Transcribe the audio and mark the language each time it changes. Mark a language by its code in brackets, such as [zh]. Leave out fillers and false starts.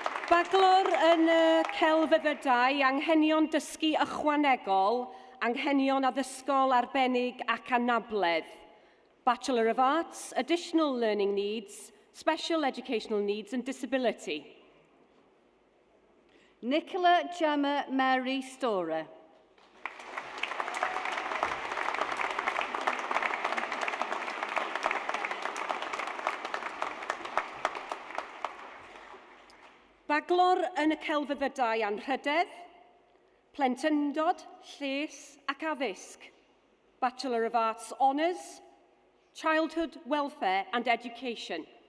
[cy] Baglor yn y celfyddydau anghenion dysgu ychwanegol, anghenion addysgol arbennig ac anabledd. [en] Bachelor of Arts, Additional Learning Needs, Special Educational Needs and Disability. Nicola Gemma Mary Storer. [cy] Baglor yn y celfyddydau anrhydedd, Plentyndod, Lles ac Addysg. [en] Bachelor of Arts Honours, Childhood Welfare and Education.